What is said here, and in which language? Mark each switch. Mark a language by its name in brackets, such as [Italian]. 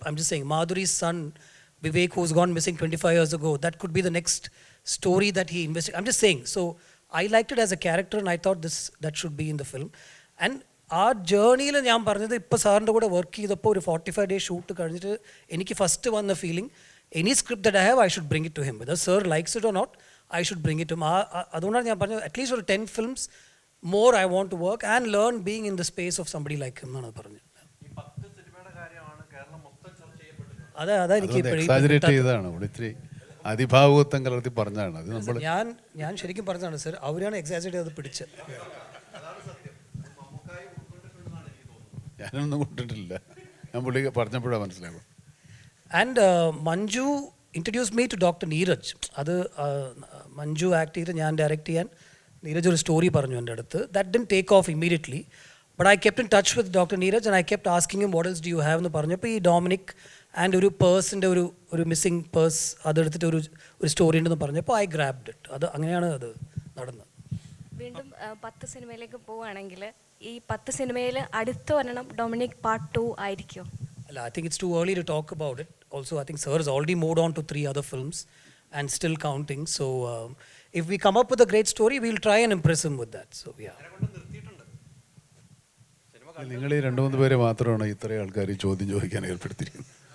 [English] I'm just saying, Madhuri's son, Vivek, who's gone missing 25 years ago, that could be the next story that he investigates. I'm just saying. So I liked it as a character, and I thought that should be in the film. [Malayalam] And ആ ജേർണിയിൽ ഞാൻ പറഞ്ഞത്, ഇപ്പോൾ സാറിൻ്റെ കൂടെ work ചെയ്തപ്പോൾ ഒരു 45 days shoot കഴിഞ്ഞിട്ട് എനിക്ക് ഫസ്റ്റ് വന്ന feeling, [English] Any script that I have, I should bring it to him. Whether sir likes it or not, I should bring it to him. [Malayalam] അതുകൊണ്ടാണ് ഞാൻ പറഞ്ഞത് അറ്റ്ലീസ്റ്റ് ഒരു 10 [English] films more I want to work and learn being in the space of somebody like him [Malayalam] എന്നാണ് പറഞ്ഞത്. അതാ എനിക്ക് exaggerate ചെയ്തതാണ്, ഇവിടെ ഇത്തിരി അതിഭാവുകത്വം കലർത്തി പറഞ്ഞതാണ്. അത് നമ്മൾ ഞാൻ ശരിക്കും പറഞ്ഞതാണ് സർ, അവരാണ് എക്സാജറേറ്റ് ചെയ്ത് പിടിച്ചത്. ഞാനൊന്നും കൊണ്ടിട്ടില്ല, ഞാൻ പുള്ളി പറഞ്ഞപ്പോഴാണ് മനസ്സിലാകും. [English] And Manju introduce me to doctor Neeraj. [Malayalam] അത് മഞ്ജു ആക്ട് ചെയ്ത് ഞാൻ ഡയറക്റ്റ് ചെയ്യാൻ നീരജ് ഒരു സ്റ്റോറി പറഞ്ഞു എൻ്റെ അടുത്ത്. [English] that didn't take off immediately, but I kept in touch with doctor Neeraj and I kept asking him what else do you have [Malayalam] എന്ന് പറഞ്ഞപ്പോൾ ഈ ഡൊമിനിക് ആൻഡ് ഒരു പേഴ്സിൻ്റെ ഒരു മിസ്സിംഗ് പേഴ്സ് അതെടുത്തിട്ട് ഒരു സ്റ്റോറി ഉണ്ടെന്ന് പറഞ്ഞപ്പോൾ [English] I grabbed it. [Malayalam] അത് അങ്ങനെയാണ് അത് നടന്നത്. വീണ്ടും 10 സിനിമയിലേക്ക് പോവുകയാണെങ്കിൽ ഈ 10 സിനിമയിൽ അടുത്ത ഒരെണ്ണം ഡൊമിനിക് പാർട്ട് 2 ആയിരിക്കുമോ? [English] അല്ല, I think it's too early to talk about it. Also, I think sir has already moved on to 3 other films and still counting. So, if we come up with a great story, we'll try and impress him with that. So, yeah. [Malayalam] നിങ്ങൾ ഈ 2-3 പേര് മാത്രമാണ് ഇത്രയും ആൾക്കാർ ഈ ചോദ്യം ചോദിക്കാൻ ഏർപ്പെടുത്തിയിരിക്കുന്നത്.